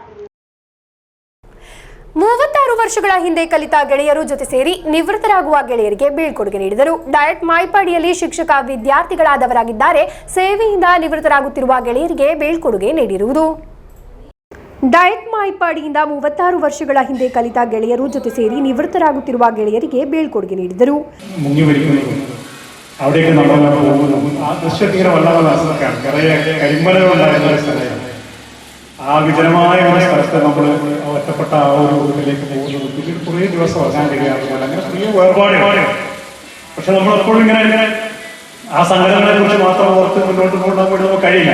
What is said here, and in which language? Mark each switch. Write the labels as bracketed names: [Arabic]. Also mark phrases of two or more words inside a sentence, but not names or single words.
[Kannada] 36 ವರ್ಷಗಳ ಹಿಂದೆ ಕಲಿತ ಗೆಳೆಯರು ಜೊತೆ ಸೇರಿ ನಿವೃತ್ತರಾಗುವ ಗೆಳೆಯರಿಗೆ ಬೀಳ್ಕೊಡುಗೆ ನೀಡಿದರು. ಡಯಟ್ ಮಾಯ್ಪಾಡಿಯಲ್ಲಿ ಶಿಕ್ಷಕ ವಿದ್ಯಾರ್ಥಿಗಳಾದವರಾಗಿದ್ದಾರೆ. ಸೇವೆಯಿಂದ ನಿವೃತ್ತರಾಗುತ್ತಿರುವ ಗೆಳೆಯರಿಗೆ ಬೀಳ್ಕೊಡುಗೆ ನೀಡಿರುವುದು. ಡಯಟ್ ಮಾಯ್ಪಾಡಿಯಿಂದ 36 ವರ್ಷಗಳ ಹಿಂದೆ ಕಲಿತ ಗೆಳೆಯರು ಜೊತೆ ಸೇರಿ ನಿವೃತ್ತರಾಗುತ್ತಿರುವ ಗೆಳೆಯರಿಗೆ ಬೀಳ್ಕೊಡುಗೆ ನೀಡಿದರು. [Malayalam] അവിടേക്ക് നമ്മളെല്ലാം പോകുന്നു. ആ ദൃശ്യത്തീരെ വല്ലാതെ കരിമ്പലകളുണ്ടായിരുന്ന സ്ഥലം, ആ വിജനമായ ഒരു സ്ഥലത്ത് നമ്മൾ ഒറ്റപ്പെട്ട ആ ഒരു ഇതിലേക്ക് പോകുന്നത് പിന്നീട് കുറേ ദിവസം ഉറങ്ങാൻ കഴിയാറില്ല. അങ്ങനെ കുറേ വേർപാടുകൾ. പക്ഷെ നമ്മളെപ്പോഴും ഇങ്ങനെ ആ സംഘടനകളെ കുറിച്ച് മാത്രം ഓർത്ത് മുന്നോട്ട് കൊണ്ടുപോകാൻ വേണ്ടി നമുക്ക് കഴിയില്ല.